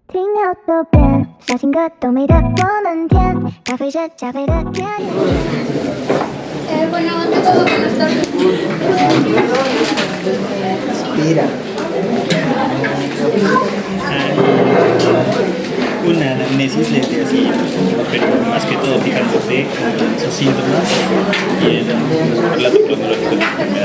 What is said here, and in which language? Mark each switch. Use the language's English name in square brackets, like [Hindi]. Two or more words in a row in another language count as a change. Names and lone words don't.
[Chinese] 心跳都变，小情歌都没得我们甜，咖啡是加菲的甜。 [Spanish] Bueno, ante todo, buenas tardes. Mira. Una anamnesis le así, pero más que todo fijándote en sus síntomas y en el relato cronológico de la enfermedad.